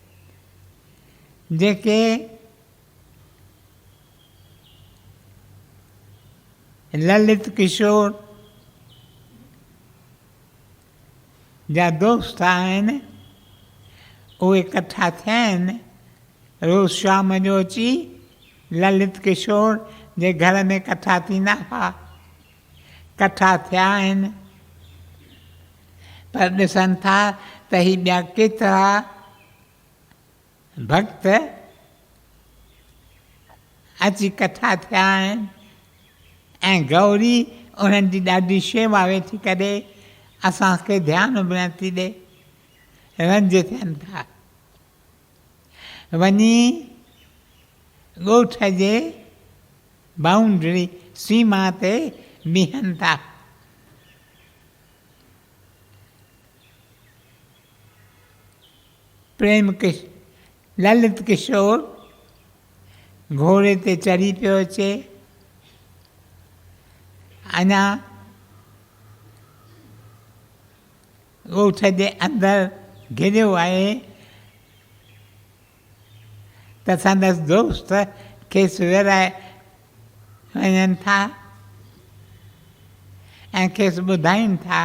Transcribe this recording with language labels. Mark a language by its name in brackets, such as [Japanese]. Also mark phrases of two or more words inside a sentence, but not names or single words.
[Sindhi] जेके ललित किशोर जा दोस्त आहिनि, उहे इकट्ठा थिया आहिनि। रोज़ शाम जो अची ललित किशोर जे घर में इकट्ठा थींदा हुआ। इकट्ठा थिया आहिनि, पर ॾिसनि था त ही ॿिया केतिरा भक्त अची इकट्ठा थिया आहिनि ऐं गौरी उन्हनि जी ॾाढी शेवा वेठी करे, असांखे ध्यानु बि नथी ॾे। रंज थियनि था। वञी ॻोठ जे बाउंड्री सीमा ते बीहनि था। ललित किशोर घोड़े ते चढ़ी पियो अचे। अञा ॻोठ जे अंदरि घिरियो आहे त संदसि दोस्त खेसि विराए वञनि था ऐं खेसि ॿुधाइनि था।